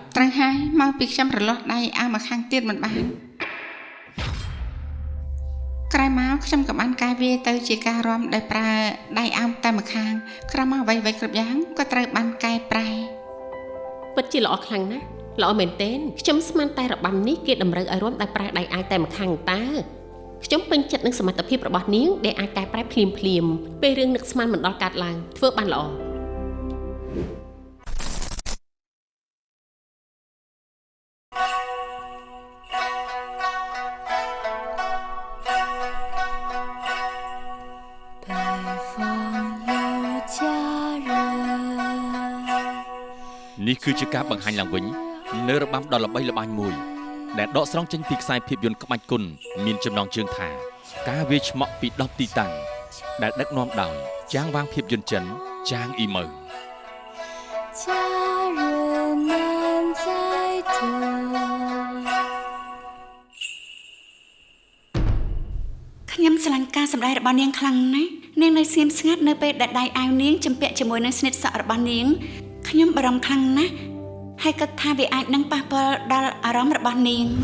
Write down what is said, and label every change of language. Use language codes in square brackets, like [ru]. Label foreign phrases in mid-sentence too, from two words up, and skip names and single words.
[km] ត្រូវហើយមកពីខ្ញុំរលាស់ដៃអាមកខាងទៀតមិនបានក្រោយមកខ្ញុំក៏បានកែវាទៅជាការរាំដោយប្រើដៃអាមតែម្ខាងក្រោយមកអ្វីៗគ្រប់យ៉ាងក៏ត្រូវបានកែប្រែ ពិតជាល្អខ្លាំងណាស់ល្អមែនទែនខ្ញុំស្មានតែរបាំនេះគេតម្រូវឲ្យរាំដោយប្រើដៃអាយតែម្ខាងតើខ្ញុំពេញចិត្តនឹងសមត្ថភាពរបស់នាងដែលអាចកែប្រែភ្លាមពេលរឿងនឹកស្មានមិនដល់កើតឡើងធ្វើបានល្អ [zh] 北方有佳人 [km] នេះគឺជាការបង្ហាញឡើងវិញនៅរបាំដ៏ល្បីល្បាញមួយដែលដកស្រង់ចេញពីខ្សែភាពយន្តក្បាច់គុណមានចំណងជើងថាការវាយឆ្មក់ពី10ទីតាំងដែលដឹកនាំដោយចាងវាងភាពយន្តចិនចាងអ៊ីម៉ឺ [zh] 佳人难再得。 [km] ខ្ញុំស្រឡាញ់ការសម្ដែងរបស់នាងខ្លាំងណាស់នាងនៅស្ងៀមស្ងាត់នៅពេលដែលដៃអាវនាងជំពាក់ជាមួយនឹងស្និតសក់របស់នាងខ្ញុំបារម្ភខ្លាំងណាស់ហើយគិតថាវាអាចនឹងប៉ះពាល់ដល់អារម្មណ៍របស់នាង